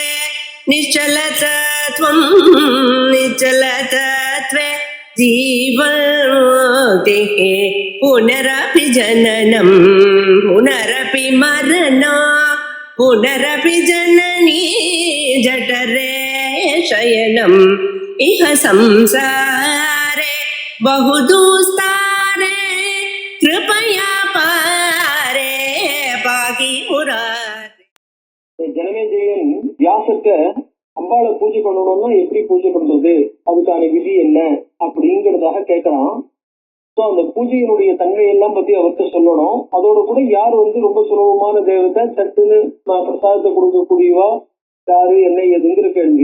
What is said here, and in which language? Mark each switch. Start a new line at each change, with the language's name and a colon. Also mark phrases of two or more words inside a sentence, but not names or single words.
Sanskrit: निश्चलतत्वं निश्चलतत्वे जीवन्मुक्तिः पुनरपि जननं पुनरपि मरणं पुनरपि जननी जठरे शयनम् इह संसारे बहुदुस्तारे कृपया पारे पाहि मुरारे.
Tamil: ஜனமேஜயன் வியாசர்கிட்ட அம்பாளை பூஜை பண்ணணும்னா எப்படி பூஜை பண்றது, அதுக்கான விதி என்ன அப்படிங்கிறதாக கேட்கலாம். ஸோ அந்த பூஜையினுடைய தன்மையெல்லாம் பத்தி அவர்கிட்ட சொல்லணும். அதோட கூட யார் ரொம்ப சுலபமான தேவத்தை சட்டுன்னு பிரசாதத்தை கொடுக்கக்கூடியவா யாரு என்ன ஏதுங்கிற கேள்வி.